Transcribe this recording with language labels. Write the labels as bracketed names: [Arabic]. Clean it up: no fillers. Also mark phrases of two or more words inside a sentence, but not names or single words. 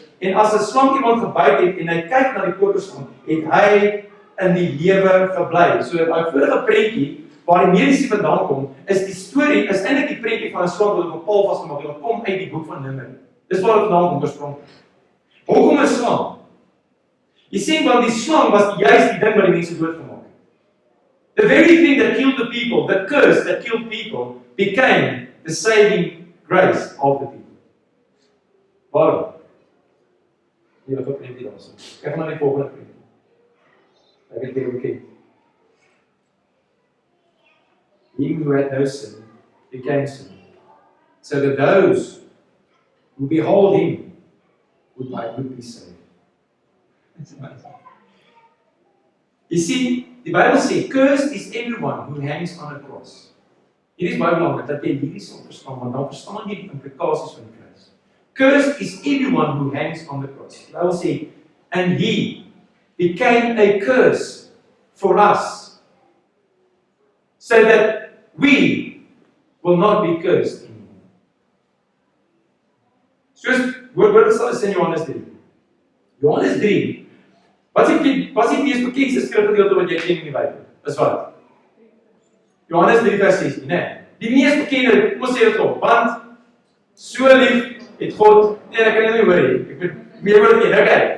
[Afrikaans] En as 'n slang iemand gebyt het en hy kyk na die koperslang, het hy in die lewe gebly. So daai vorige prentjie waar die mediese vandaan kom, is die storie, is eintlik die prentjie van 'n slang wat op 'n paal vasgemaak het, wat kom uit die boek van Numeri. Dis waar dit vandaan kom oorspronklik. Hoekom 'n slang? Jy sien, want die slang was juist die ding wat die mense doodgemaak het. [English] The very thing that killed the people, the curse that killed people, became the saving grace of the people. [Afrikaans] Waarom? Jy het ook prentjie daarso. Kyk maar na die volgende prentjie. Ek het dit gekry. [English] He who had no sin became sin, so that those who behold him would be saved. It's amazing. You see, [Afrikaans] die Bybel sê, [English] cursed is everyone who hangs on a cross. [Afrikaans] Hier is baie belangrik dat jy hierdie sal verstaan, want dan verstaan jy die implikasies van die kruis. [English] Cursed is everyone who hangs on the cross. [Afrikaans] Die Bybel sê, [English] and he became a curse for us, so that we will not be cursed anymore. [Afrikaans] Soos, hoor sal is in Johannes 3. Johannes 3, wat is die mees bekendste skrifgedeelte wat jy ken in die Bybel? Is wat? Johannes 3 vers 16, nee. Die mees bekende, kom ons sê dit op, want so lief het God, nee, ek kan nie hoor nie, ek moet meer oor dit, okay.